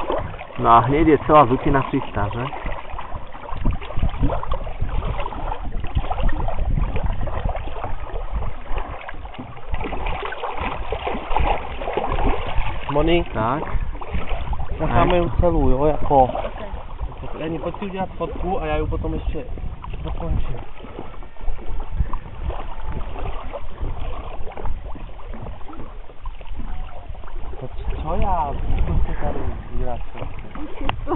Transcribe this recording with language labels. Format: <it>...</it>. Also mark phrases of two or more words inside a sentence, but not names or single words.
<sk>No a hneď je celá zutina čistá, že? Moni, Tak. necháme ju celú,</sk> <cs>jo, jako... Leni, pojď si udělat fotku a já ju potom ještě dokončím. Co já? Zkuste tady dělat fotku.</cs>